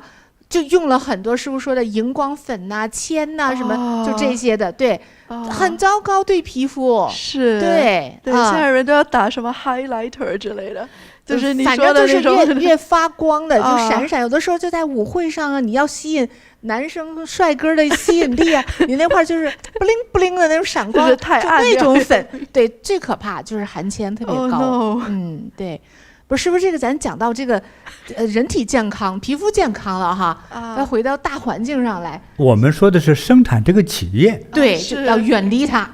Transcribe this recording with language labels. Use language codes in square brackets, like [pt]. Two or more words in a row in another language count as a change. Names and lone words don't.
[zh] 就用了很多師傅說的熒光粉吶、鉛吶什麼，就這些的，對，很糟糕對皮膚。是，對，現在人都要打什麼 highlighter 之類的，就是你說的那種，反正就是越發光的，就閃閃。有的時候就在舞會上啊，你要吸引男生帥哥的吸引力啊，你那塊就是不靈不靈的那種閃光，太暗，就那種粉，對，最可怕就是含鉛特別高。對。 不是，師傅，這個咱講到這個，人體健康、皮膚健康了哈，要回到大環境上來。我們說的是生產這個企業，對，就要遠離它。